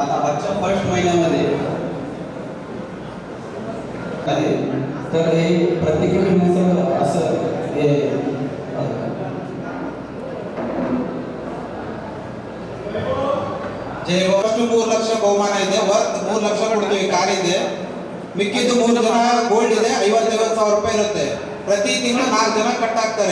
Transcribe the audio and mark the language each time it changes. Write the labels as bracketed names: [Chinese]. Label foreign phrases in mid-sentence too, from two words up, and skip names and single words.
[Marathi] मार्चच्या फर्स्ट महिन्यामध्ये आहे. तर हे प्रत्येक महिन्याचं असं हे [Kannada] ಫಸ್ಟ್ 3 ಲಕ್ಷ ಬಹುಮಾನ ಇದೆ, ವರ್ತ್ 3 ಲಕ್ಷ ಕೊಡ್ತೀವಿ, ಕಾರ್ ಇದೆ. ಮಿಕ್ಕಿದ್ದು 3 ಜನ ಗೋಲ್ಡ್ ಇದೆ, 50,000 ರೂಪಾಯಿ ಇರುತ್ತೆ. ಪ್ರತಿ ತಿಂಗಳು 4 ಜನ ಕಟ್ ಆಗ್ತಾರೆ.